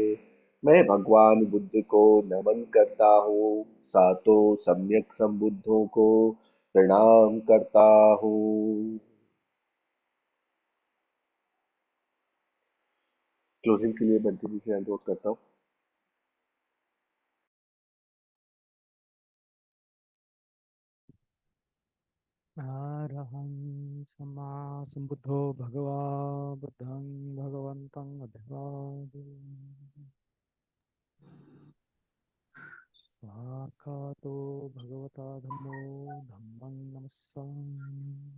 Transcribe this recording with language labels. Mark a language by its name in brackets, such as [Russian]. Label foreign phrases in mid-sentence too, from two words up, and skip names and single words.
[Hindi] मैं भगवान बुद्ध को नमन करता हूँ, सातों सम्यक संबुद्धों को प्रणाम करता हूँ। क्लोजिंग के लिए बंटी जी से अनुरोध करता हूँ। [Pali] अरहं सम्मा सम्बुद्धो भगवा बुद्धं भगवन्तं अभिवादयामि। स्वाक्षातो भगवता धम्मो धम्मं नमस्सामि।